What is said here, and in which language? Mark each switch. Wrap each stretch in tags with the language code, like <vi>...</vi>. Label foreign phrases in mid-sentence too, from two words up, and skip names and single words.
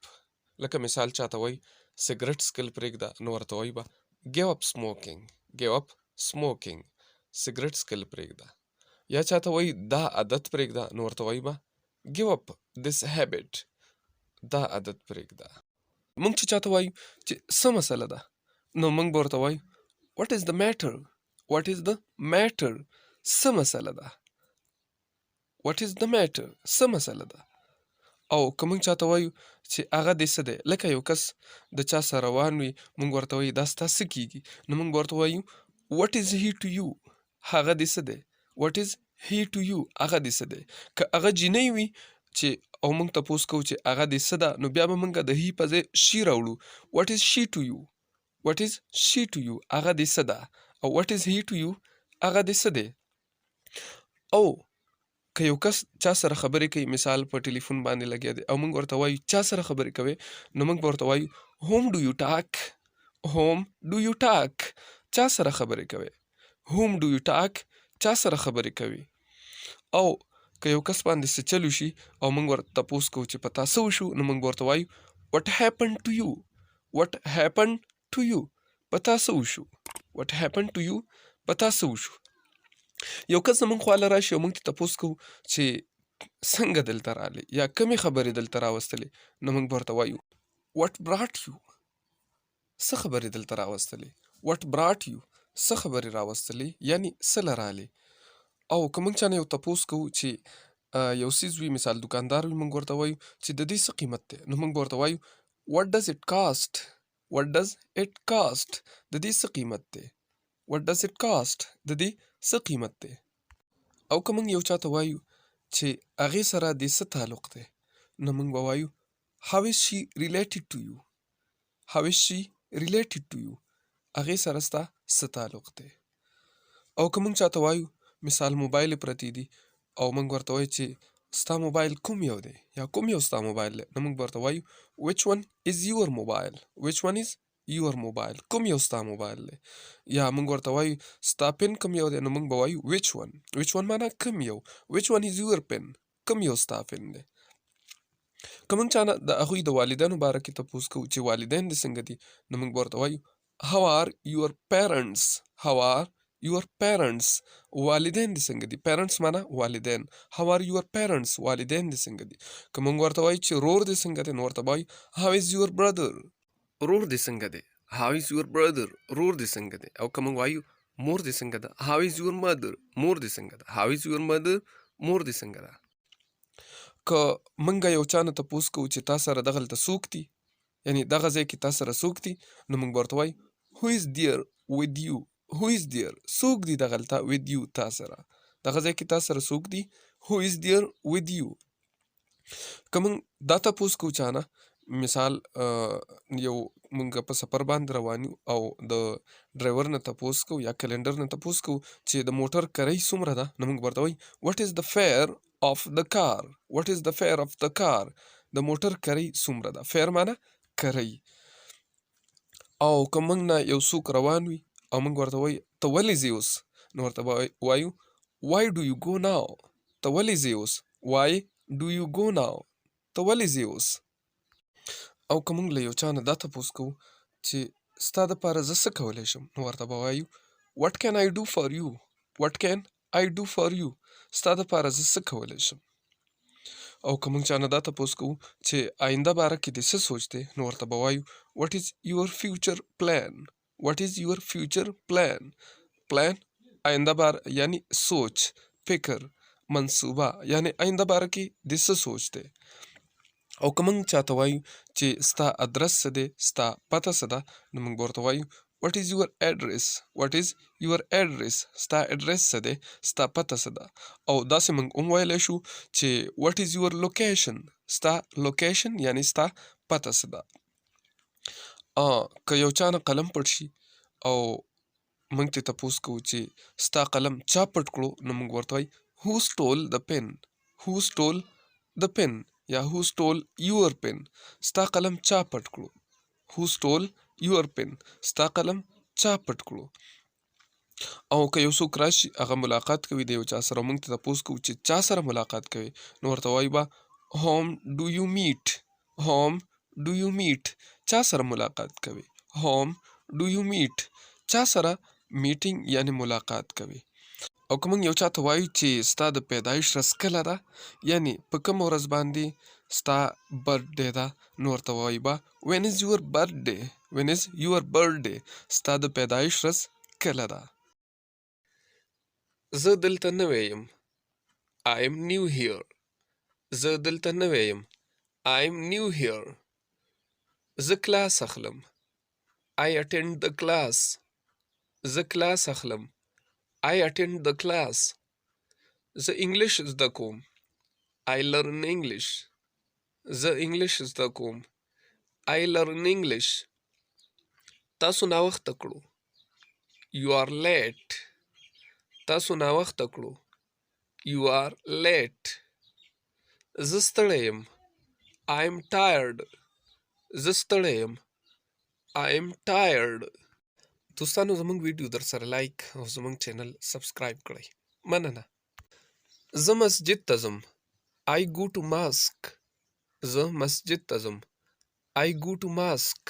<ps>لکه مثال چاته وایي سګرټ څکل پرېږده نو ورته وایي به</ps> <en>give up smoking. give up smoking.</en> <ps>سګرټ څکل پرېږده. یا چاته وایي دا عادت پرېږده نو ورته وایي به</ps> <en>give up this habit.</en> <ps>دا عادت پرېږده. مونږ چې چاته وایو چې څه مسله ده نو مونږ به ورته وایو</ps> <en>what is the matter. what is the matter</en> <ps>څه مسله ده.</ps> <en>what is the matter</en> <ps>څه مسله ده. او که مونږ چاته وایو چې هغه دې څه دی، لکه یو کس د چا سره روان وي مونږ ورته وایو دا ستا څه کېږي نو مونږ به ورته وایو</ps> <en>what is he to you.</en> <ps>هغه دې څه دی.</ps> <en>what is he to you</en> <ps>هغه دې څه دی. که هغه جینۍ وي چې او مونږ تپوس کوو چې هغه دې څه ده نو بیا به مونږ د هي په ځای شي راوړو.</ps> <en>what is she to you. what is she to you</en> <ps>هغه دې څه ده. او</ps> <en>what is he to you</en> <ps>هغه دې څه دی. او که یو کس چا سره خبرې کوي، مثال په ټلیفون باندې لګیا دی او موږ ورته وایو چا سره خبرې کوې نو موږ به ورته وایو</ps> <en>whom do you talk. whom do you talk</en> <ps>چا سره خبرې کوې.</ps> <en>whom do you talk</en> <ps>چا سره خبرې کوي. او که یو کس باندې څه چل وشي او موږ ورته تپوس کوو چې په تا څه وشو نو موږ به ورته وایو</ps> <en>what happened to you. what happened to you</en> <ps>په تا څه وشو.</ps> <en>what happened to you</en> <ps>په تا څه وشو. یو کس زمونږ خواله راشي او موږ ته تپوس کوو چې څنګه دلته راغلې یا کمې خبرې دلته راوستلې نو موږ به ورته وایو</ps> <en>what brought you.</en> <ps>څه خبرې دلته راوستلې.</ps> <en>what brought you</en> <ps>څه خبرې راوستلې یعنې څه له راغلې. او که موږ چا نه یو تپوس کوو چې یو څیز وي، مثال دکاندار وي، موږ ورته وایو چې د دې څه قیمت دی نو موږ به ورته وایو</ps> <en>what does it cost. what does it cost</en> <ps>د دې څه قیمت دی.</ps> <en>what does it cost</en> <ps>د دې څه قیمت دی. او که موږ یو چاته وایو چې هغې سره دې څه تعلق دی نو موږ به وایو</ps> <en>how is she related to you. how is she related to you</en> <ps>هغې سره ستا څه تعلق دی. او که موږ چاته وایو مثال موبایل پرتې دي او موږ ورته وایو چې ستا موبایل کوم یو دی یا کوم یو ستا موبایل دی نو موږ به ورته وایو</ps> <en>which one is your mobile. which one is your mobile</en> <ps>کوم یو ستا موبایل دی. یا موږ ورته وایو ستا پن کوم یو دی نو موږ به وایو</ps> <en>which one. which one</en> <ps>معنا کوم یو.</ps> <en>which one is your pen</en> <ps>کوم یو ستا پن دی. که موږ چا نه د هغوی د والدینو باره کې تپوس کوو چې والدین دې څنګه دي نو موږ به ورته وایو</ps> <en>how are your parents. how are your parents</en> <ps>والدین دې څنګه دي. parents معنا والدین.</ps> <en>how are your parents</en> <ps>والدین دې څنګه دي. که موږ ورته وایو چې رور دې څنګه دی نو ورته وایو</ps> <en>how is your brother.</en> <ps>رور دې څنګه دی.</ps> <en>how is your brother</en> <ps>رور دې څنګه دی. او که موږ وایو مور دې څنګه ده</ps> <en>how is your mother</en> <ps>مور دې څنګه ده.</ps> <en>how is your mother</en> <ps>مور دې څنګه ده. که موږ یو چا نه تپوس کوو چې تا سره دغلته څوک دي یعنې دغه ځای کې تا سره څوک دي نو موږ به ورته وایو</ps> <en>who is there with you. who is there</en> <ps>څوک دي دغلته</ps> <en>with you</en> <ps>تا سره. دغه ځای کې تا سره څوک دي</ps> <en>who is there with you.</en> <ps>که موږ دا تپوس کوو چا نه مثال یو مونږ په سفر باندې روان یو او د ډرایور نه تپوس کوو یا کلنډر نه تپوس کوو چې د موټر کرۍ څومره ده، نو مونږ ورته وایو</ps> <en>what is the fare of the car what is the fare of the car</en> <ps>د موټر کرۍ څومره ده. فیر معنی کرۍ. او که مونږ نه یو څوک روان وي او مونږ ورته وایو ته ولې ځې اوس، نو ورته وایو</ps> <en>why do you go now</en> <ps>ته ولې ځې اوس</ps> <en>why do you go now</en> <ps>ته ولې ځې اوس. او که مونږ له یو چا نه دا تپوس کوو چې ستا دپاره زه څه کولی شم، نو ورته به وایو</ps> <en>what can I do for you what can I do for you</en> <ps>ستا دپاره زه څه کولی شم. او که مونږ چا نه دا تپوس کوو چې آینده باره کې دې څه سوچ دی، نو ورته به وایو</ps> <en>what is your future plan what is your future plan plan</en> <ps>آینده باره یعنی سوچ، فکر، منصوبه، یعنی آینده باره کې دې څه سوچ دی. او که مونږ چاته وایو چې ستا ادرس څه دی، ستا پته څه ده، نو مونږ به ورته وایو</ps> <en>what is your address what is your address</en> <ps>ستا اډرس څه دی، ستا پته څه ده. او داسې مونږ هم ویلی شو چې</ps> <en>what is your location</en> <ps>ستا لوکیشن یعنی ستا پته څه ده. که یو چا نه قلم پټ شي او مونږ ترې تپوس کوو چې ستا قلم چا پټ کړو، نو مونږ ورته وایو</ps> <en>who stole the pen who stole the pen</en> <ps>یا</ps> <en>who stole your pen</en> <ps>ستا قلم چا پټ کړو</ps> <en>who stole your pen</en> <ps>ستا قلم چا پټ کړو. او که یو څوک راشي هغه ملاقات کوي د یو چا سره، مونږ ته تپوس کوو چې چا سره ملاقات کوي، نو ورته وایو به</ps> <en>whom do you meet whom do you meet</en> <ps>چا سره ملاقات کوي</ps> <en>whom do you meet</en> <ps>چا سره میټینګ یعنی ملاقات کوي. او که مونږ یو چا ته وایو چې ستا د پیدایش ورځ کله ده، یعنی په کومه ورځ باندې ستا برډې ده، نو ورته وایو به</ps> <en>when is your birthday when is your birthday</en> <ps>ستا د پیدایش ورځ کله ده. زه دلته نوی یم</ps> <en>I am new here</en> <ps>زه دلته نوی یم</ps> <en>I am new here.</en> <ps>زه کلاس اخلم</ps> <en>I attend the class</en> <ps>زه کلاس اخلم</ps> <en>I attend the class.</en> <ps>زه انګلش زده کوم</ps> <en>I learn English</en> <ps>زه انګلش زده کوم</ps> <en>I learn English.</en> <ps>تاسو ناوخته کړو</ps> <en>You are late</en> <ps>تاسو ناوخته کړو</ps> <en>You are late.</en> <ps>زه ستړی یم</ps> <en>I am tired</en> <ps>زه ستړی یم</ps> <en>I am tired.</en> <ps>دوستانو زموږ ویډیو در سره لایک او زموږ چینل سبسکرایب کړئ. مننه. زه مسجد ته ځم</ps> <en>I go to mosque</en> <ps>زه مسجد ته ځم</ps> <en>I go to mosque.</en>